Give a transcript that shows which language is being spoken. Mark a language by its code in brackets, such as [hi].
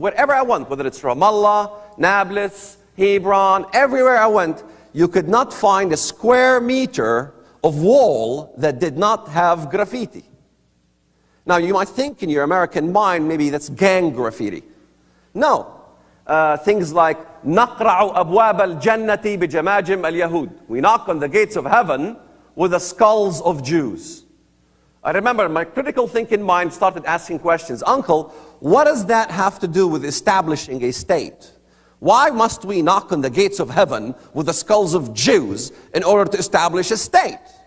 [en] Wherever I went, whether it's Ramallah, Nablus, Hebron, everywhere I went, you could not find a square meter of wall that did not have graffiti. Now, you might think in your American mind, maybe that's gang graffiti. No. Things like [ar] نقرع أبواب الجنة بجماجم اليهود. [en] We knock on the gates of heaven with the skulls of Jews. I remember my critical thinking mind started asking questions. Uncle, what does that have to do with establishing a state? Why must we knock on the gates of heaven with the skulls of Jews in order to establish a state?